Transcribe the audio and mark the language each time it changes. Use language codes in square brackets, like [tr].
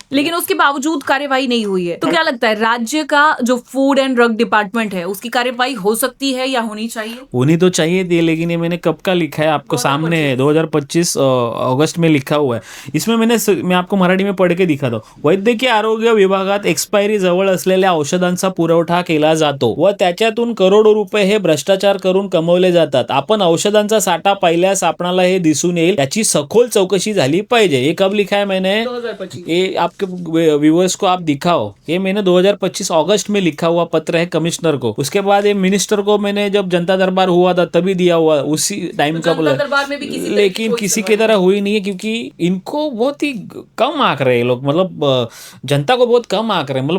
[hi] लेकिन उसके बावजूद कार्यवाही नहीं हुई है, तो क्या लगता है राज्य का जो फूड एंड ड्रग डिपार्टमेंट है उसकी कार्यवाही हो सकती है या होनी चाहिए? होनी तो चाहिए थी, लेकिन ये मैंने कब का लिखा है आपको सामने है, 2025 अगस्त में लिखा हुआ है। इसमें मैं आपको मराठी में पढ़ के दिखाता हूं। [mr] वैद्यकीय आरोग्य विभागात एक्सपायरी जवळ असलेल्या औषधांचा पुरवठा केला जातो व त्याच्यातून करोडो रुपये हे भ्रष्टाचार करून कमवले जातात। आपण औषधांचा साठा पाहिल्यास आपणाला हे दिसून येईल, याची सखोल चौकशी झाली पाहिजे। [hi] ये कब लिखा है मैंने? 2025। ये आपके व्यूअर्स को आप दिखाओ, ये मैंने 2025 अगस्त में लिखा हुआ पत्र है कमिश्नर को। उसके बाद ये मिनिस्टर को मैंने जब जनता दरबार हुआ था तभी दिया हुआ, उसी टाइम का बोला, दरबार में भी किसी लेकिन किसी की तरह हुई नहीं है, क्योंकि इनको बहुत ही कम आंक रहे हैं लोग, मतलब जनता को बहुत कम आंक रहे हैं।